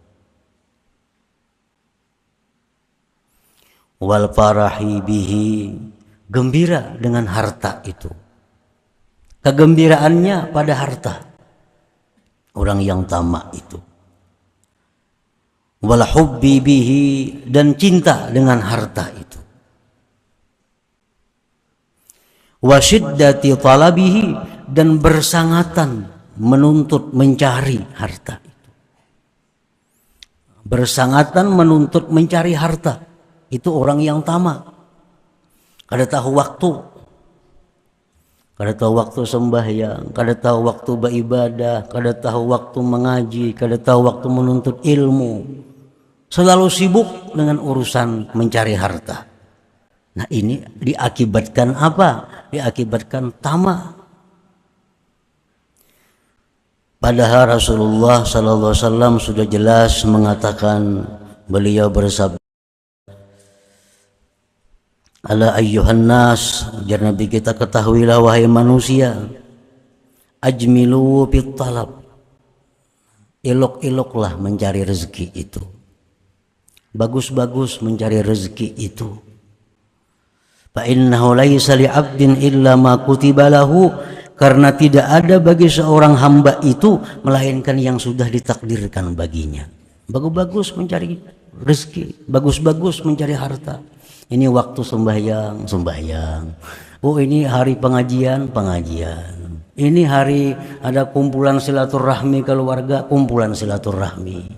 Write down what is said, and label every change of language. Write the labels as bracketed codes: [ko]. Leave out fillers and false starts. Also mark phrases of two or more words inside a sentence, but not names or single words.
[ar] Wal farahi bihi, [id] gembira dengan harta itu. Kegembiraannya pada harta. Orang yang tamak itu. [ar] Wal hubbi bihi, [id] dan cinta dengan harta itu. [ar] Wa syiddati talabihi, [id] dan bersangatan menuntut mencari harta itu. Bersangatan menuntut mencari harta itu orang yang tamak. Kada tahu waktu, kada tahu waktu sembahyang, kada tahu waktu beribadah, kada tahu waktu mengaji, kada tahu waktu menuntut ilmu. Selalu sibuk dengan urusan mencari harta. Nah, ini diakibatkan apa? Diakibatkan tamak. Padahal Rasulullah SAW sudah jelas mengatakan, beliau bersabda, [ar] ala ayyuhan nas, [id] jar Nabi kita, ketahuilah wahai manusia, [ar] ajmilu fit talab, [id] elok-eloklah mencari rezeki itu. Bagus-bagus mencari rezeki itu. [ar] Fa innahu laisa li 'abdin illa ma kutiba lahu, [id] karena tidak ada bagi seorang hamba itu melainkan yang sudah ditakdirkan baginya. Bagus-bagus mencari rezeki, bagus-bagus mencari harta. Ini waktu sembahyang. Oh, ini hari pengajian. Ini hari ada kumpulan silaturahmi keluarga, kumpulan silaturahmi.